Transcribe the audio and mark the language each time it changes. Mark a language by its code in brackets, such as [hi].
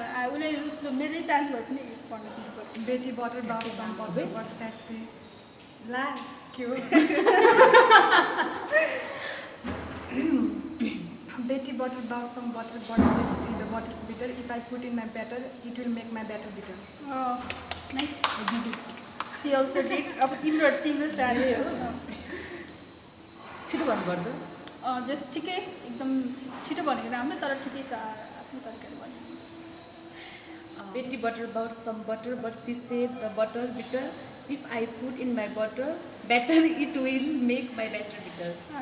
[ne] उसले जस्तो मेरै चान्स भयो पनि पढ्न दिनुपर्छ. [en] Betty butter bought some butter, what's that say? [ne] ला के हो? [en] Betty butter bought some butter, but see the butter is bitter. If I put in my batter, it will make my batter bitter. Nice. She also did. [ne] अब तिम्रो chance हो. छिटो भन्नुपर्छ. Just ठिकै एकदम छिटो भनेको राम्रो, तर ठिकै छ आफ्नो तरिकाले भने. [en] Betty butter bought some butter, but she said the butter bitter. If I put in my batter, it will make my batter bitter.